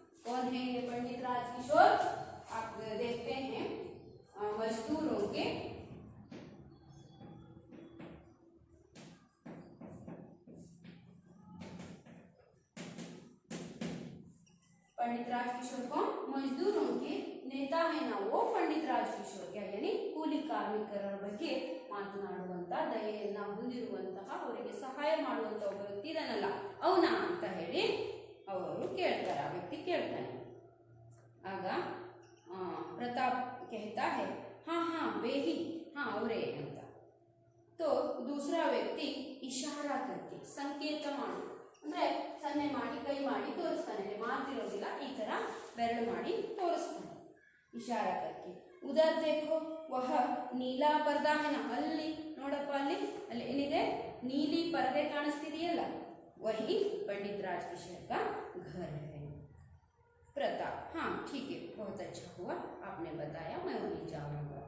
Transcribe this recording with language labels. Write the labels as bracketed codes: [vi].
[hi] कौन है ये पंडित राजकिशोर? आप देखते हैं मजदूरों के पंडित राजकिशोर कौन, मजदूरों के नेता है ना वो पंडित राजकिशोर। क्या यानी [kn] ಕೂಲಿ ಕಾರ್ಮಿಕರ ಬಗ್ಗೆ ಮಾತನಾಡುವಂತ, ದಯೆಯನ್ನ ಹೊಂದಿರುವಂತಹ, ಅವರಿಗೆ ಸಹಾಯ ಮಾಡುವಂತ ಒಬ್ಬ ವ್ಯಕ್ತಿ ಇದನ್ನಲ್ಲ ಅವನ ಅಂತ ಹೇಳಿ ಅವರು ಕೇಳ್ತಾರೆ, ಆ ವ್ಯಕ್ತಿ ಕೇಳ್ತಾನೆ। [hi] ಆಗ ಪ್ರತಾಪ್ कहता है, हाँ हाँ वे ही, हाँ [kn] ಅವರೇ ಅಂತ। [hi] तो दूसरा व्यक्ति इशारा करके [kn] ಸಂಕೇತ ಮಾಡಿ, ಅಂದ್ರೆ ಸನ್ನೆ ಮಾಡಿ ಕೈ ಮಾಡಿ ತೋರಿಸ್ತಾನೆ, ಮಾತಿರೋದಿಲ್ಲ, ಈ ತರ ಬೆರಳು ಮಾಡಿ ತೋರಿಸ್ತಾನೆ, [hi] इशारा करके। उधर देखो वह नीला पर्दा है ना, [kn] ಅಲ್ಲಿ ನೋಡಪ್ಪ, ಅಲ್ಲಿ ಏನಿದೆ, ನೀಲಿ ಪರದೆ ಕಾಣಿಸ್ತಿದೆಯಲ್ಲ, [hi] वही पंडित राजकिशोर का घर है। प्रताप, हाँ ठीक है, बहुत अच्छा हुआ आपने बताया, मैं वहीं जाऊंगा।